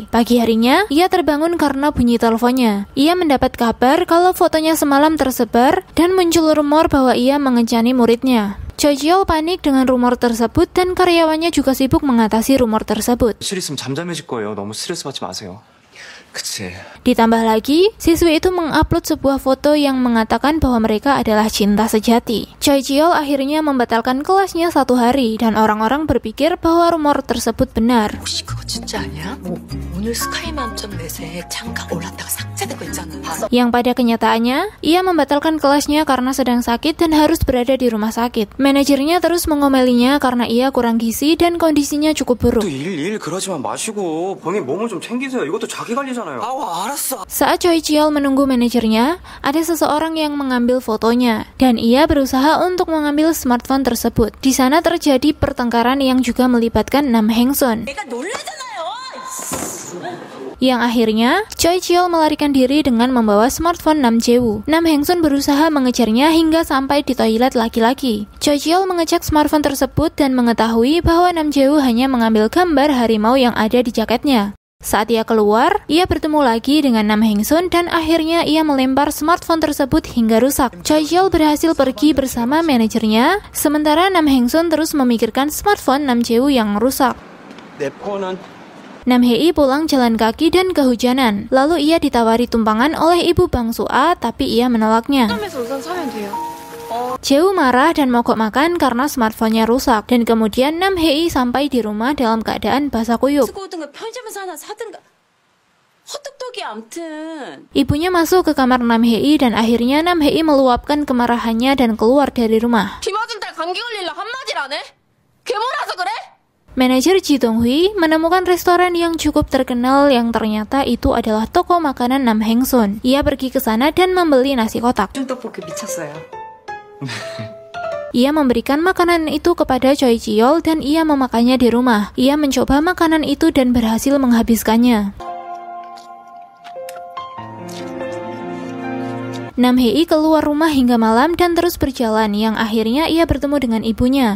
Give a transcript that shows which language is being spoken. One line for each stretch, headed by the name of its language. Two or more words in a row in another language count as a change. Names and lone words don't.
Indonesian: Pagi harinya, ia terbangun karena bunyi teleponnya. Ia mendapat kabar kalau fotonya semalam tersebar dan muncul rumor bahwa ia mengencani muridnya. Choi Ji-yeol panik dengan rumor tersebut dan karyawannya juga sibuk mengatasi rumor tersebut.
Korean: 며칠 있으면 잠잠해질 거예요. 너무 스트레스 받지 마세요. 그치.
Indonesian: Ditambah lagi, siswi itu mengupload sebuah foto yang mengatakan bahwa mereka adalah cinta sejati. Choi Ji-yeol akhirnya membatalkan kelasnya 1 hari dan orang-orang berpikir bahwa rumor tersebut benar.
Korean: 혹시 그거 진짜 아니야? 오늘 스카이 만점 넷에 잠깐 올랐다가 삭제된 거 있잖아.
Indonesian: Yang pada kenyataannya, ia membatalkan kelasnya karena sedang sakit dan harus berada di rumah sakit. Manajernya terus mengomelinya karena ia kurang gizi dan kondisinya cukup buruk.
Korean: 일 그러지만 마시고 본인 몸을 좀 챙기세요. 이것도 자기 관리잖아요.
Indonesian: Saat Choi Ji-yeol menunggu manajernya, ada seseorang yang mengambil fotonya dan ia berusaha untuk mengambil smartphone tersebut. Di sana terjadi pertengkaran yang juga melibatkan Nam Hengsun.
Korean: 내가 놀라잖아요.
Indonesian: Yang akhirnya, Choi Ji-yeol melarikan diri dengan membawa smartphone Nam Jae-woo. Nam Hengsun berusaha mengejarnya hingga sampai di toilet laki-laki. Choi Ji-yeol mengecek smartphone tersebut dan mengetahui bahwa Nam Jae-woo hanya mengambil gambar harimau yang ada di jaketnya. Saat ia keluar, ia bertemu lagi dengan Nam Hengsun dan akhirnya ia melempar smartphone tersebut hingga rusak. Choi Ji-yeol berhasil pergi bersama manajernya, sementara Nam Hengsun terus memikirkan smartphone Nam Jae-woo yang rusak.
Korean: 내 폰은
Indonesian: Nam Hei pulang jalan kaki dan kehujanan. Lalu ia ditawari tumpangan oleh ibu bangsu A, tapi ia menolaknya.
Korean: 편의점에서 우선 사면 돼요.
Indonesian: Jae-woo marah dan mogok makan karena smartphone-nya rusak. Dan kemudian Nam Hei sampai di rumah dalam keadaan basah kuyup.
Korean: 쓰고 오든가 편의점에서 하나 사든가. 헛똑똑이 암튼.
Indonesian: Ibunya masuk ke kamar Nam Hei dan akhirnya Nam Hei meluapkan kemarahannya dan keluar dari rumah.
Korean: 비 맞은 딸 감기 걸릴라 한마디를 안 해? 괴물아서 그래?
Indonesian: Manajer Ji Dong-hui menemukan restoran yang cukup terkenal yang ternyata itu adalah toko makanan Nam Hengsun. Ia pergi ke sana dan membeli nasi kotak.
Korean: 떡볶이 미쳤어요.
Indonesian: Ia memberikan makanan itu kepada Choi Ji-yeol dan ia memakannya di rumah. Ia mencoba makanan itu dan berhasil menghabiskannya. Nam Hee keluar rumah hingga malam dan terus berjalan, yang akhirnya ia bertemu dengan ibunya.